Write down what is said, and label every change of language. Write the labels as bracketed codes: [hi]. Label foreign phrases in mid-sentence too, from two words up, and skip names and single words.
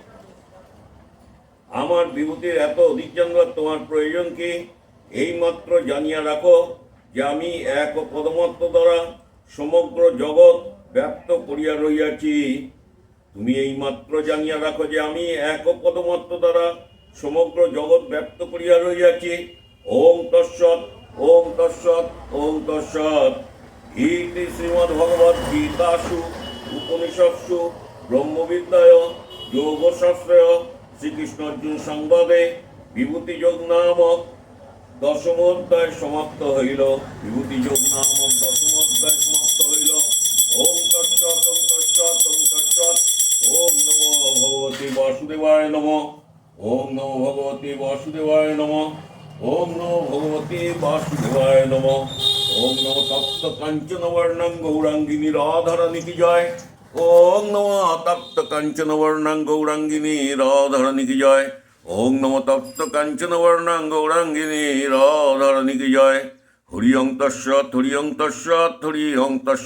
[bn] এইমাত্র জানিয়া রাখো যে আমি এক পদমাত্র দ্বারা সমগ্র জগৎ ব্যপ্ত করিয়া রহিয়াছি। তুমি এইমাত্র জানিয়া রাখো যে আমি এক পদমাত্র দ্বারা সমগ্র জগৎ ব্যপ্ত করিয়া রহিয়াছি। [sa] ওম তৎসৎ, ওম তৎসৎ, ওম তৎসৎ। ইতি শ্রীমদ্ভগবদ্গীতাসু উপনিষৎসু ব্রহ্মবিদ্যায় যোগশাস্ত্রে শ্রীকৃষ্ণ অর্জুন সংবাদে বিভূতিযোগ [bn] নামক দশম অধ্যায় সমাপ্ত হইল। [sa] ওম তৎসৎ, ওম তৎসৎ, ওম তৎসৎ। ওম নমো ভগবতে বাসুদেবায় নমঃ। ওম নমো ভগবতে বাসুদেবায় নমঃ। ওম নমো ভগবতে বাসুদেবায় নমঃ। ওম নমো তপ্ত কাঞ্চন বর্ণং গৌরাঙ্গিনী রাধারানী কি জয়। ওম নমো তপ্ত কাঞ্চন বর্ণং গৌরাঙ্গিনী রাধারানী কি জয়। ওম নমো তপ্ত কাঞ্চন বর্ণং গৌরাঙ্গিনী রাধারানী কি জয়। হরি ওং তৎসৎ, হরি ওং তৎসৎ, হরি ওং তৎসৎ।